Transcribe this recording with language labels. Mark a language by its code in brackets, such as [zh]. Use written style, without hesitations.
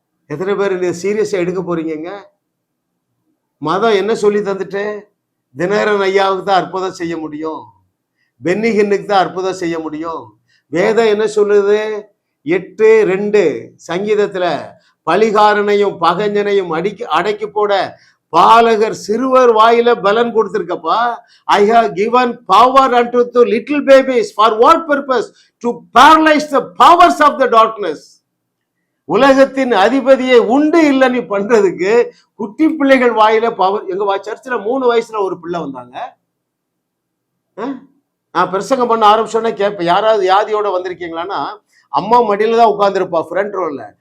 [ta] எத்தனை பேர் நீ சீரியஸா எடுக்க போறீங்க? மதம் என்ன சொல்லி தந்துட்டு, தினகரன் ஐயாவுக்கு தான் அற்புதம் செய்ய முடியும், பென்னிஹின்னுக்கு தான் அற்புதம் செய்ய முடியும். வேதம் என்ன சொல்லுது? 8:2 சங்கீதத்துல, பலிகாரனையும் பகஞ்சனையும் அடக்கி போட பாலகர் சிறுவர் வாயில பலன் கொடுத்திருக்கப்பா. [en] I have given power unto the little babies. For what purpose? To paralyze the powers of the darkness. [ta] உலகத்தின் அதிபதியை உண்டு இல்லை நீ பண்றதுக்கு குட்டி பிள்ளைகள் வாயில பவர். எங்க சர்ச்சில் 3 வயசுல ஒரு பிள்ளை வந்தாங்க. நான் பிரசங்கம் பண்ண ஆரம்பிச்சோன்னே கேட்பேன், யாராவது வியாதியோட வந்திருக்கீங்களான்னா, அம்மா மடியில தான் உட்காந்துருப்பா ஃப்ரண்ட் ரோல்ல.